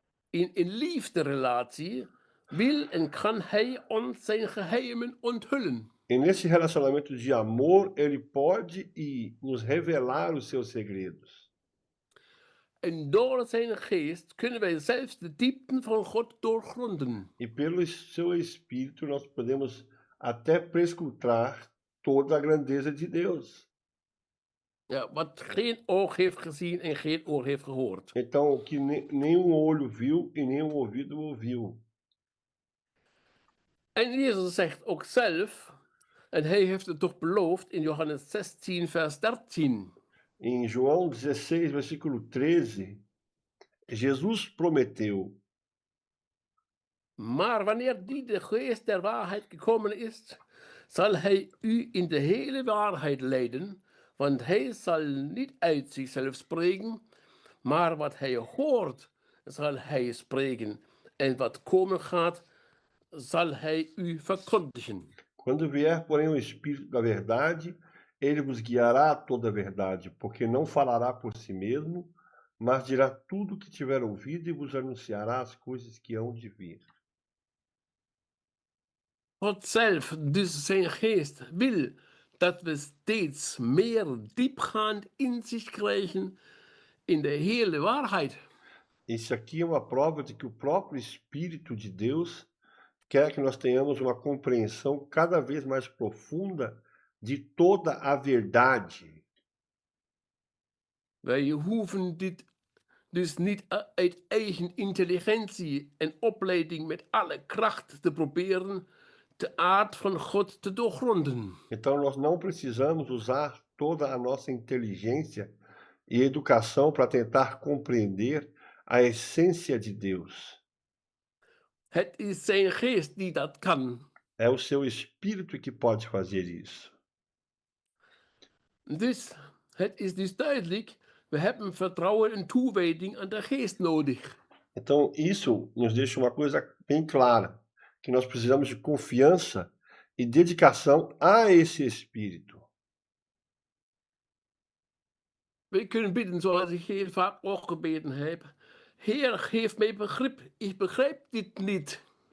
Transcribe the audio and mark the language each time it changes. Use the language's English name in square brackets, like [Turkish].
[Dutch] In liefderelatie wil en kan hij ons zijn geheimen onthullen. [Portuguese] E nesse relacionamento de amor, ele pode nos revelar os seus segredos. [Dutch] En door zijn geest kunnen wij zelfs de diepten van God doorgronden. [Portuguese] E pelo seu Espírito nós podemos até prescrutar toda a grandeza de Deus. [Dutch] Ja, wat geen oog heeft gezien en geen oor heeft gehoord. [Portuguese] Então, o que nenhum olho viu e nenhum ouvido ouviu. [Dutch] En Jezus zegt ook zelf, en hij heeft het toch beloofd in Johannes 16, vers 13. [Portuguese] Em João 16, versículo 13, Jesus prometeu: [Dutch] Maar wanneer die de geest der waarheid gekomen is, zal hij u in de hele waarheid leiden, want hij zal niet uit zichzelf spreken, maar wat hij hoort, zal hij spreken, en wat komen gaat, zal hij u verkondigen. [Portuguese] Quando vier, porém, o Espírito da verdade, ele vos guiará a toda a verdade, porque não falará por si mesmo, mas dirá tudo o que tiver ouvido e vos anunciará as coisas que hão de vir. [Dutch] God zelf, dus zijn geest, wil dat we steeds meer diepgaand inzicht krijgen in de hele waarheid. [Portuguese] Isso aqui é uma prova de que o próprio Espírito de Deus quer que nós tenhamos uma compreensão cada vez mais profunda de toda a verdade. [Dutch] Wij hoeven dit dus niet uit eigen intelligentie en opleiding met alle kracht te proberen de aard van God te doorgronden. [Portuguese] Então nós não precisamos usar toda a nossa inteligência e educação para tentar compreender a essência de Deus. [Dutch] Het is zijn geest die dat kan. [Portuguese] É o seu espírito que pode fazer isso. [Dutch] Dus het is dus duidelijk, we hebben vertrouwen en toewijding aan de geest nodig. [Portuguese] Então isso nos deixa uma coisa bem clara, que nós precisamos de confiança e dedicação a esse espírito. [Dutch] We kunnen bidden zoals ik heel vaak ook gebeden heb. Heer, geef mij begrip. Ik begrijp dit niet.